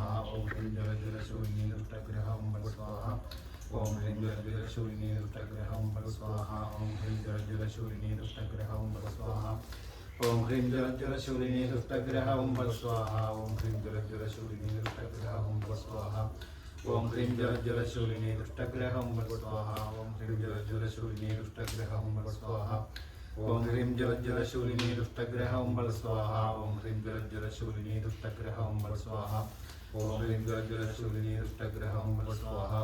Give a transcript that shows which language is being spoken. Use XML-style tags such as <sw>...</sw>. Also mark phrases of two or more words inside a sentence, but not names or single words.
<sa>ഓം ഹ്രീം ജലജ്വലശൂലിനേ ദുഷ്ടഗ്രഹം ബൽ സ്വാഹ. ഓം ഹ്രീം ജലജ്വലശൂലിനേ ദുഷ്ടഗ്രഹം ബൽ സ്വാഹ. ഓം ഹ്രീം ജലജ്വലശൂലിനേ ദുഷ്ടഗ്രഹം ബൽ സ്വാഹ. ഓം ഹ്രീം ജലജ്വലശൂലിനേ ദുഷ്ടഗ്രഹം ബൽ സ്വാഹ. ഓം ഹ്രീം ജലജ്വലശൂലിനേ ദുഷ്ടഗ്രഹം ബൽ സ്വാഹ. ओम ह्रीं जलज्जलशूलिनी दुष्टग्रहं वद स्वाहा ओम ह्रीं जलज्जलशूलिनी दुष्टग्रहं वद स्वाहा ओम ह्रीं जलज्जलशूलिनी दुष्टग्रहं वद स्वाहा ओम ह्रीं जलज्जलशूलिनी दुष्टग्रहं वद स्वाहा ओम ह्रीं जलज्जलशूलिनी दुष्टग्रहं वद स्वाहा</sa>